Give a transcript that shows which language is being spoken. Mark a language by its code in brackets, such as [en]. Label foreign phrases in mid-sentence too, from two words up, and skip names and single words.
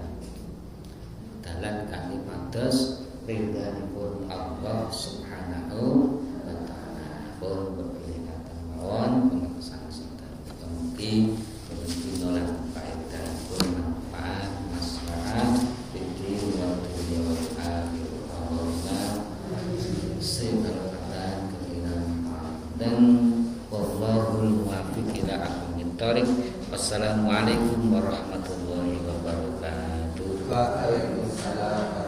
[jv] Dalan kangge pados ridhanipun Allah [ar] سبحانه وتعالى. [jv] Pun berkeliling mawon pengesan sinten. Mugi pinolak faedah pun manfaat maslahat [ar] فقه ودنيا والآخرة. Dan والله الموفق إلى أقوم الطريق. والسلام عليكم ورحمة الله وبركاته. وعليكم السلام.